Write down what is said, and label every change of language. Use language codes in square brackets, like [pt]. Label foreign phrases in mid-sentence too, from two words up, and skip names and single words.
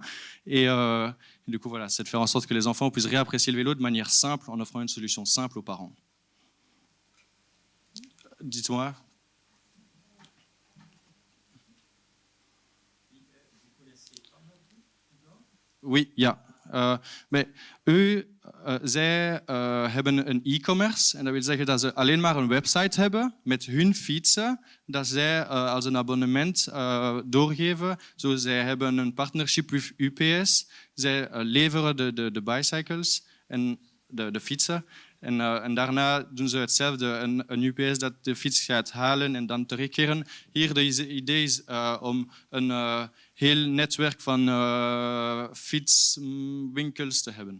[fr] Et du coup, voilà, c'est de faire en sorte que les enfants puissent réapprécier le vélo de manière simple, en offrant une solution simple aux parents. Dites-moi. Oui, [nl] ja. Maar zij hebben een e-commerce en dat wil zeggen dat ze alleen maar een website hebben met hun fietsen dat zij als een abonnement doorgeven. Zo, zij hebben een [en] partnership with [nl] UPS. Zij leveren de bicycles en de fietsen. En daarna doen ze hetzelfde. Een UPS dat de fiets gaat halen en dan terugkeren. Hier de idee is om een heel netwerk van fietswinkels te hebben.